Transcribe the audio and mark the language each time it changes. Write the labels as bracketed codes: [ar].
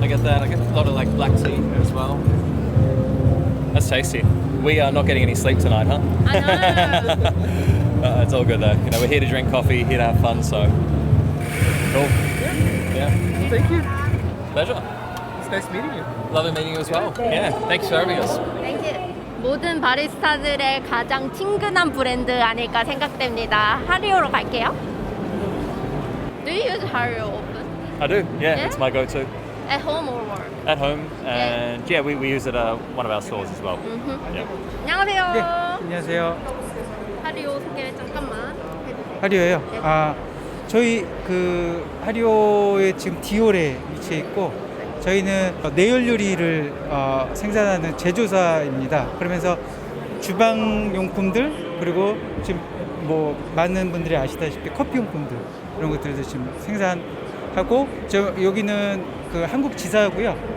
[en] I get that. I get a lot of like black tea as well. That's tasty. We are not getting any sleep tonight, huh? I know. It's all good though. You know, we're here to drink coffee, here to have fun, so cool. Yeah. Thank you. Pleasure. It's nice meeting you. Lovely meeting you as well. Yeah. Thanks for having us. Thank you. [ko] 모든 바리스타들의 가장 친근한 브랜드 아닐까 생각됩니다. 하리오로 갈게요. [en] Do you use Hario often? I do. Yeah, Yeah? it's my go-to. At home or work? At home, and yeah, we use it at one of our stores as well. Yeah. [ko] 안녕하세요. 네, 안녕하세요. 하리오 소개 잠깐만 해주세요. 하리오예요. 네. 저희 그 하리오에 지금 디홀에 위치해 있고 저희는 내열 요리를 생산하는 제조사입니다. 그러면서 주방 용품들 그리고 지금 뭐 많은 분들이 아시다시피 커피 용품들 이런 것들도 지금 생산하고 여기는 그 한국 지사고요.